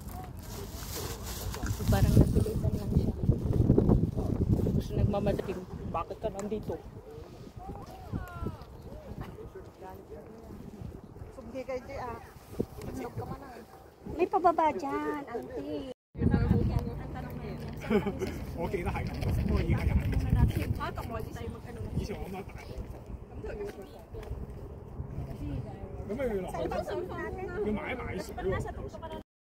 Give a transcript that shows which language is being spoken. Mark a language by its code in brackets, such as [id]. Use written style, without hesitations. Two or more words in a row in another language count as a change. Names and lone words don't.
[tl] Parang napilitan lang siya. Tapos nagmamadating, bakit ka nandito? May pababa dyan, auntie. [yue] 我記得係咁，不過而家又係以前我阿媽帶，咁就要落去，要買水喎。